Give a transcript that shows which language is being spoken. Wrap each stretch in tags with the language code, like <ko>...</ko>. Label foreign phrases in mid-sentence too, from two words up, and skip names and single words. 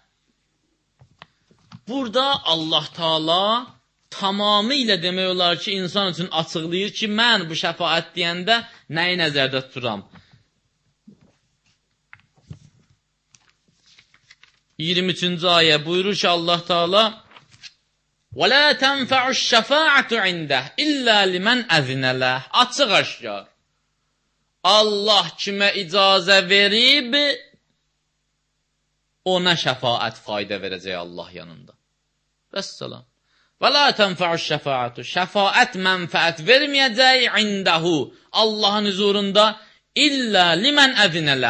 <az>Burada Allah Taala tamamilə demək olar ki, insan üçün açıqlayır ki, mən bu şəfaət deyəndə nəyi nəzərdə tuturam? 23-cü ayə buyurur ki, Allah Taala</az> <ar>وَلَا تَنْفَعُ الشَّفَاعَةُ عِنْدَهِ إِلَّا لِمَنْ أَذِنَ لَهُ.</ar> <az>Açıq aşkar. Allah kimə icazə verib, ona şəfaət fayda verəcək Allah yanında.</az> <ar>Vəssalam. وَلَا تَنْفَعُ الشَّفَاعَةُ.</ar> <az>Şəfaət mənfəət verməyəcək indəhu. Allahın huzurunda</az> <ar>إِلَّا لِمَنْ أَذِنَ لَهُ.</ar>